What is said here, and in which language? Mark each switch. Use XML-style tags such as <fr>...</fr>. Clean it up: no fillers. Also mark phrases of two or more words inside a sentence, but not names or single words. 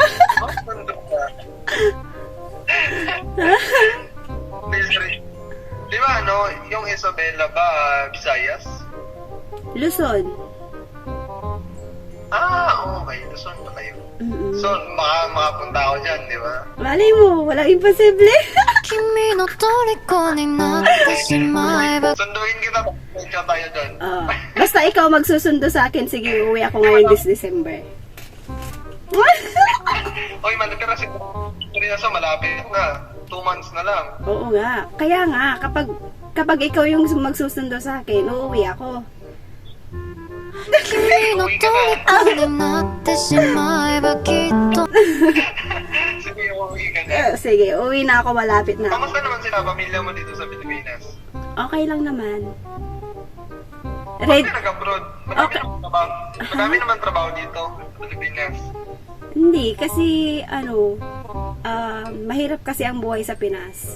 <tl>Nandun ka. Misery. Di ba yung Isabela ba, Visayas? Luzon. Ah, okay. Luzon pa kayo. Mm-mm. So, makapunta ako dyan, di ba? Malay mo, walang imposible.</tl> <ja>君の虜になってしまえば</ja> <tl>Sunduin kita, pagpunta tayo dyan. Basta ikaw magsusundo sa akin, sige, uuwi ako ngayon</tl> <en>this December.</en> <tl>Uy, pero seryoso, malapit na. 2 months na lang. Oo nga. Kaya nga, kapag ikaw yung magsusundo sa akin, uuwi ako.</tl> <ja>君の虜になってしまえばきっと</ja> <tl>Sige, uuwi ka na. Sige, uuwi na ako, malapit na ako. Kamusta naman sila, pamilya mo dito sa Pilipinas? Okay lang naman. Bakit Red, ka nag-abroad? Okay. Marami naman trabaho dito sa Pilipinas. hindi, kasi mahirap kasi ang buhay sa Pinas.</tl>